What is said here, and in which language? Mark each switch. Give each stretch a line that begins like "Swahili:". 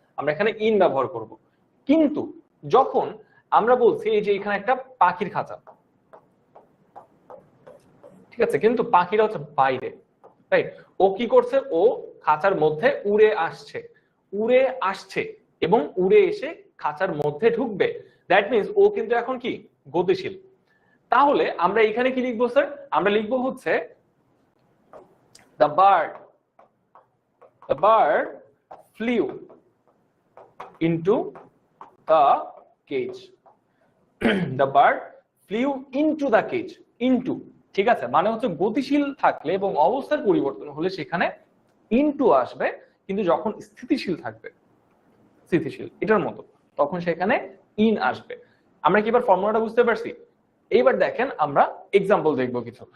Bangla: আমরা এখানে ইন ব্যবহার করব। কিন্তু যখন আমরা বলছি এই যে এখানে একটা পাখির খাঁচা, ঠিক আছে, কিন্তু পাখিটা হচ্ছে বাইরে, রাইট? ও কি করছে? ও খাঁচার মধ্যে উড়ে আসছে, উড়ে আসছে এবং উড়ে এসে খাঁচার মধ্যে ঢুকবে। দ্যাট মিনস ও কিন্তু এখন কি গতিশীল। তাহলে আমরা এখানে কি লিখবো স্যার? আমরা লিখবো হচ্ছে
English: the bird flew into the cage. The bird flew into the cage.
Bangla: into, ঠিক আছে, মানে হচ্ছে গতিশীল থাকলে এবং অবস্থার পরিবর্তন হলে সেখানে ইনটু আসবে, কিন্তু যখন স্থিতিশীল থাকবে, স্থিতিশীল এটার মতো, তখন সেখানে ইন আসবে। আমরা কি এবার ফর্মুলাটা বুঝতে পারছি? এইবার দেখেন আমরা এক্সাম্পল দেখবো কিছু।